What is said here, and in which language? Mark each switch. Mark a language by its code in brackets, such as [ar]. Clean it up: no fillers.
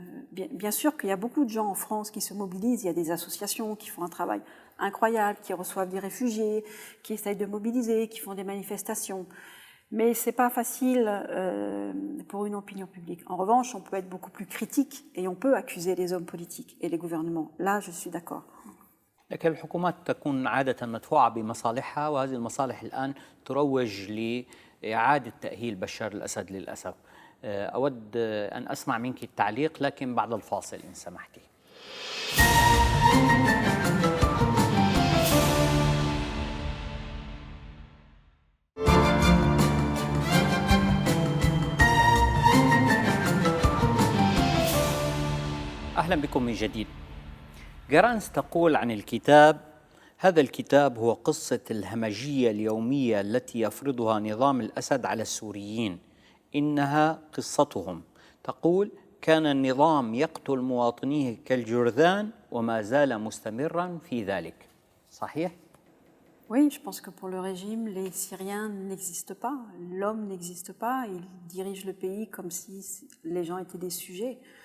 [fr] Bien sûr qu'il y a beaucoup de gens en France qui se mobilisent, il y a des associations qui font un travail incroyable, qui reçoivent des réfugiés, qui essayent de mobiliser, qui font des manifestations. Mais c'est pas facile pour une opinion publique. En revanche, on peut être beaucoup plus critique et on peut accuser les hommes politiques et les gouvernements. Là, je suis d'accord. [ar] لكن الحكومات تكون عادة مدفوعة بمصالحها، وهذه المصالح الآن تروج لإعادة تأهيل بشار الأسد للأسف. أود أن أسمع منك التعليق لكن بعد الفاصل إن سمحتي. أهلا بكم من جديد. جرانس تقول عن الكتاب: هذا الكتاب هو قصة الهمجية اليومية التي يفرضها نظام الأسد على السوريين، إنها قصتهم. تقول: كان النظام يقتل مواطنيه كالجرذان وما زال مستمرا في ذلك. صحيح؟ [fr] Oui, je pense que pour le régime, les Syriens n'existent pas. L'homme n'existe pas. Il dirige le pays comme si les gens étaient des sujets.